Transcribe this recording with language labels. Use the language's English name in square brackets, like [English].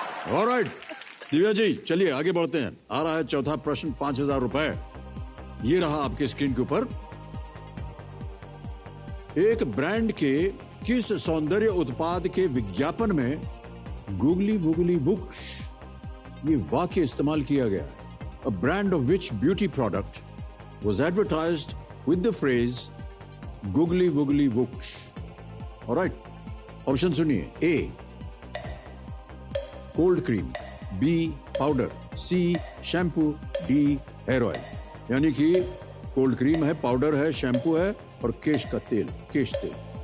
[Hindi] Alright Divya ji, चलिए आगे बढ़ते हैं. आ रहा है चौथा प्रश्न. 5,000 रुपए. ये रहा आपके स्क्रीन के ऊपर. एक ब्रांड के किस सौंदर्य उत्पाद के विज्ञापन में गूगली वूगली बुक्स ये वाक्य इस्तेमाल किया गया? [English] A brand of which beauty product was advertised with the phrase googly woogly whoosh. Alright, [Hindi] option सुनिए. [English] A. [Hindi] Cold cream. B. Powder. C. Shampoo. D. Hair oil. यानी कि कोल्ड क्रीम है, पाउडर है, शैम्पू है और केश का तेल, केश तेल.